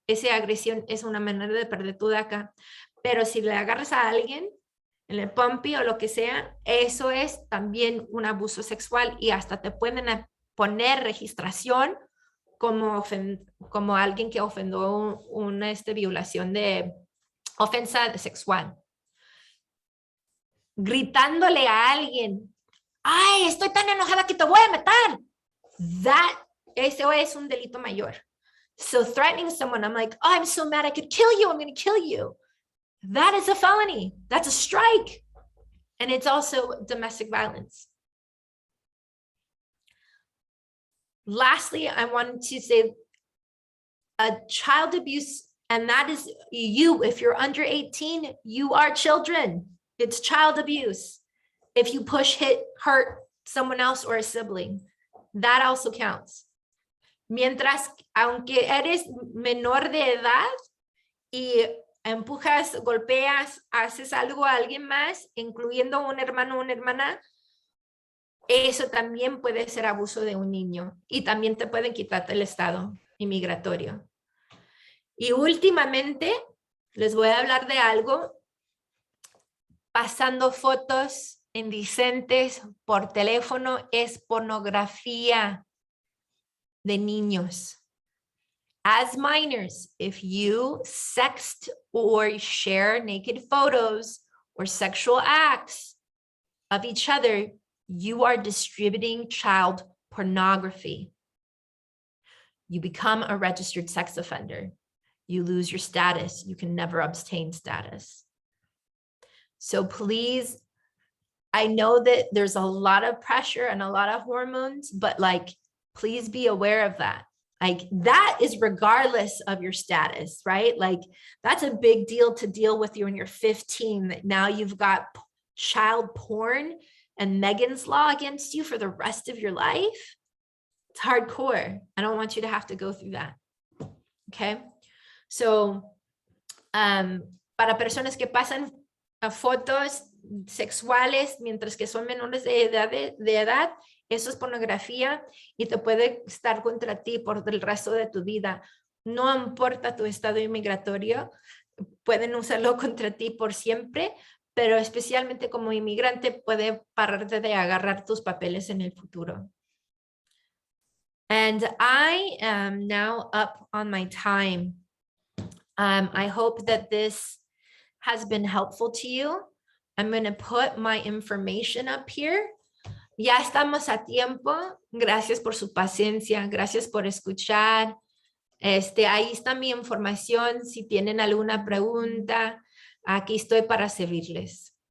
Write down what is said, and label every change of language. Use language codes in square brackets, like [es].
[es] Esa agresión es una manera de perder tu DACA, pero si le agarras a alguien en el pumpy o lo que sea, eso es también un abuso sexual y hasta te pueden poner registración como alguien que ofendió una violación de ofensa sexual. Gritándole a alguien, ay, estoy tan enojada que te voy a matar. Eso es un delito mayor. [en] So threatening someone, I'm like, oh, I'm so mad I could kill you. I'm going to kill you. That is a felony. That's a strike. And it's also domestic violence. Lastly, I wanted to say child abuse, and that is you. If you're under 18, you are children. It's child abuse. If you push, hit, hurt someone else or a sibling, that also counts. [es] Mientras, aunque eres menor de edad y empujas, golpeas, haces algo a alguien más, incluyendo un hermano o una hermana, eso también puede ser abuso de un niño y también te pueden quitar el estado inmigratorio. Y últimamente les voy a hablar de algo. Pasando fotos indecentes por teléfono es pornografía de niños. [en] As minors, if you sext or share naked photos or sexual acts of each other, you are distributing child pornography. You become a registered sex offender. You lose your status. You can never obtain status. So please, I know that there's a lot of pressure and a lot of hormones, but like, please be aware of that. Like that is regardless of your status, right? Like that's a big deal to deal with you when you're 15, that now you've got child porn and Megan's Law against you for the rest of your life. It's hardcore. I don't want you to have to go through that. Okay. [es] So, para personas que pasan fotos sexuales mientras que son menores de edad, eso es pornografía y te puede estar contra ti por el resto de tu vida. No importa tu estado inmigratorio, pueden usarlo contra ti por siempre, pero especialmente como inmigrante puede pararte de agarrar tus papeles en el futuro. [en] And I am now up on my time. I hope that this has been helpful to you. I'm going to put my information up here. [es] Ya estamos a tiempo. Gracias por su paciencia. Gracias por escuchar. Ahí está mi información. Si tienen alguna pregunta, aquí estoy para servirles.